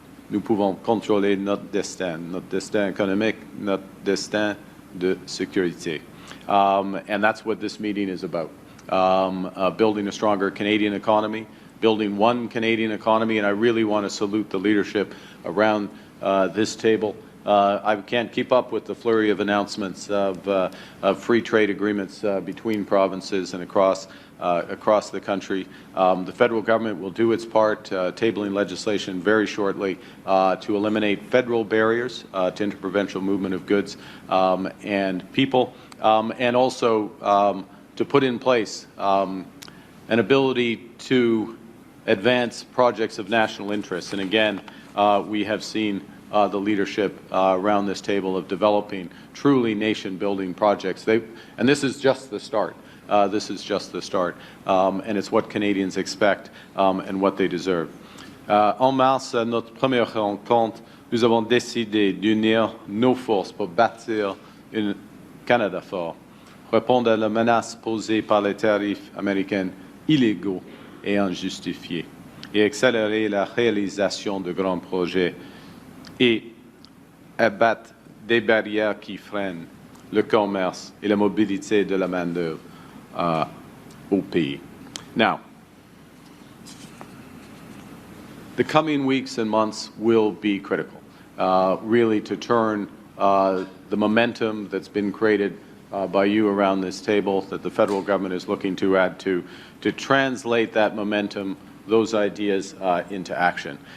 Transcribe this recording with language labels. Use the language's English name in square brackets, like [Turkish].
[French] Nous pouvons contrôler notre destin économique, notre destin de sécurité. [English] And that's what this meeting is about. Building a stronger Canadian economy, building one Canadian economy, and I really want to salute the leadership around this table. I can't keep up with the flurry of announcements of free trade agreements between provinces and across the country. The federal government will do its part, tabling legislation very shortly to eliminate federal barriers to interprovincial movement of goods and people, and also to put in place an ability to advance projects of national interest. And again, we have seen the leadership around this table of developing truly nation-building projects. And this is just the start. This is just the start. And it's what Canadians expect and what they deserve. [French] En mars, à notre première rencontre, nous avons décidé d'unir nos forces pour bâtir un Canada fort, répondre à la menace posée par les tarifs américains illégaux et injustifiés, et accélérer la réalisation de grands projets et abattre des barrières qui freinent le commerce et la mobilité de la main-d'œuvre au pays. [English] Now, the coming weeks and months will be critical, really, to turn the momentum that's been created by you around this table, that the federal government is looking to add to translate that momentum, those ideas into action.